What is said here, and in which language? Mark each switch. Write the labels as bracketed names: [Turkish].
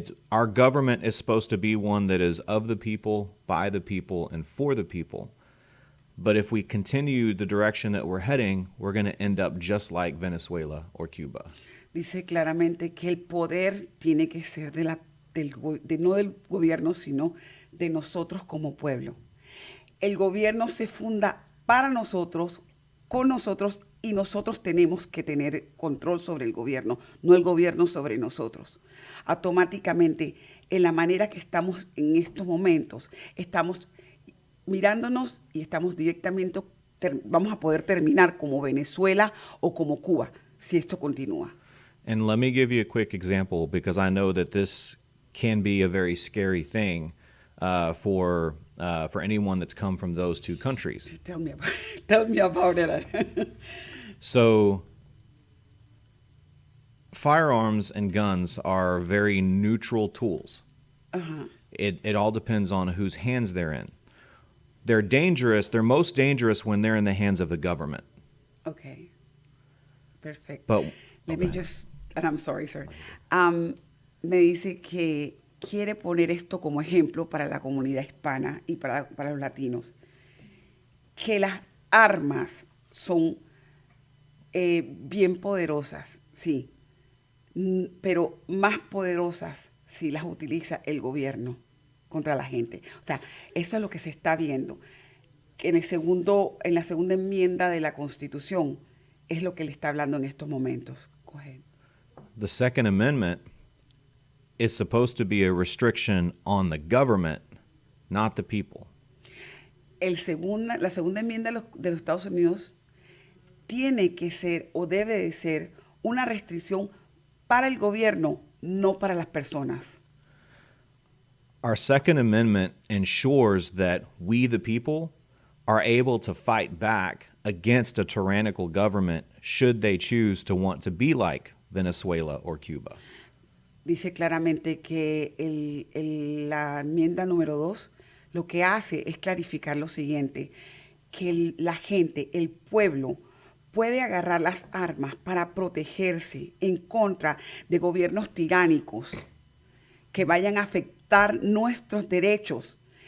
[English] Our government is supposed to be one that is of the people, by the people, and for the people. But if we continue the direction that we're heading, we're going to end up just like Venezuela or Cuba. [Spanish] Dice claramente que el poder tiene que ser no del gobierno, sino de nosotros como pueblo. El gobierno se funda para nosotros, con nosotros, y nosotros tenemos que tener control sobre el gobierno, no el gobierno sobre nosotros. Automáticamente, en la manera que estamos en estos momentos, estamos mirándonos y estamos directamente, vamos a poder terminar como Venezuela o como Cuba, si esto continúa. [English] And let me give you a quick example, because I know that this can be a very scary thing for anyone that's come from those two countries. Tell me about it. So, firearms and guns are very neutral tools. Uh-huh. It all depends on whose hands they're in. They're dangerous. They're most dangerous when they're in the hands of the government. Okay. Perfect. But Let me just, and I'm sorry, sir. [Spanish] Me dice que quiere poner esto como ejemplo para la comunidad hispana y para los latinos, que las armas son bien poderosas, sí, pero más poderosas si las utiliza el gobierno contra la gente. O sea, eso es lo que se está viendo. Que en la segunda enmienda de la Constitución es lo que le está hablando en estos momentos. [English] Go ahead. The Second Amendment is supposed to be a restriction on the government, not the people. [Spanish] La segunda enmienda de los Estados Unidos tiene que ser o debe de ser una restricción para el gobierno, no para las personas. [English] Our Second Amendment ensures that we, the people, are able to fight back against a tyrannical government should they choose to want to be like Venezuela, or Cuba. [Spanish] Dice claramente que la enmienda número 2 lo que hace es clarificar lo siguiente, que la gente, el pueblo, puede agarrar las armas para protegerse en contra de gobiernos tiránicos que vayan a afectar nuestros derechos.